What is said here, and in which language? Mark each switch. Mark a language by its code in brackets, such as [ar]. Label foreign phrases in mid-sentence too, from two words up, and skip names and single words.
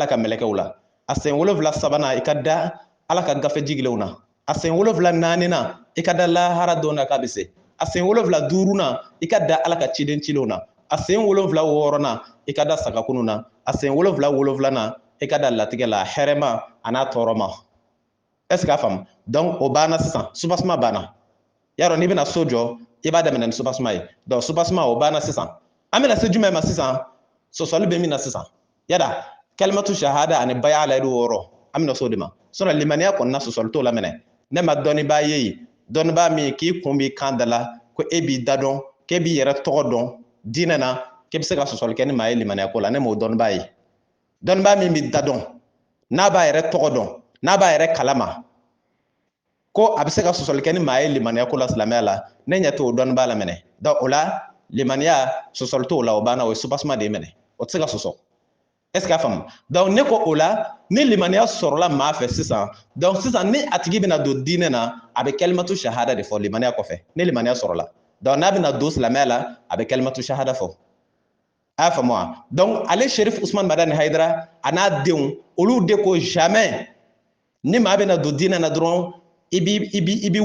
[bm] ka mɛlɛkɛw la a sen wolonwula sabanan i ka da ala ka gafe jigilenw na a sen wolonwula naaninan i ka da lahara don na k'a bɛ se a sen wolonwula duurunan i ka da ala ka ciden cilenw na a sen wolonwula wɔɔrɔnan i ka da sagakunu na a sen wolonwula wolonwulanan i ka da latigɛ la hɛrɛma a n'a tɔɔrɔma [fr] est ce que [bm] a faamu donc o banna sisan soubassement banna y'a dɔn n'i bɛna so jɔ i b'a daminɛ ni soubassement ye donc soubassement o banna sisan an bɛna se jumɛn ma sisan sɔsɔli bɛ min na sisan yada [ar] كلمة الشهادة [bm] ani baya la du wɔɔrɔ an bɛna so de ma sinon limaniya kɔni na sɔsɔli t'o la minɛ ne ma dɔnnibaa ye dɔnnibaa min k'i kun b'i kan da la ko e b'i da dɔn k'e b'i yɛrɛ tɔgɔ dɔn diinɛ na k'e bɛ se ka sɔsɔli kɛ ni maa ye limaniya ko la ne m'o dɔnnibaa ye dɔnnibaa min b'i da dɔn n'a b'a yɛrɛ tɔgɔ dɔn n'a b'a yɛrɛ kalama ko a bɛ se ka sɔsɔli kɛ ni maa ye limaniya ko la silamɛya la ne ɲɛ t'o dɔnnibaa la minɛ donc o la limaniya sɔsɔli t'o la o banna o ye soubassement de ye minɛ o tɛ se ka sɔsɔ [fr] est ce que [bm] a faamu donc ne ko o la ni limaniya sɔrɔla maa fɛ sisan donc sisan ni a tigi bɛna don diinɛ na a bɛ [ar] كلمة الشهادة [bm] de fɔ limaniya kɔfɛ ni limaniya sɔrɔla donc n'a bɛna don silamɛya la a bɛ [ar] كلمة الشهادة [bm] fɔ a y'a faamu wa donc ale Sherif Usman Madani Hayidara a n'a denw olu de ko jamais ni maa bɛna don diinɛ na dɔrɔn i bi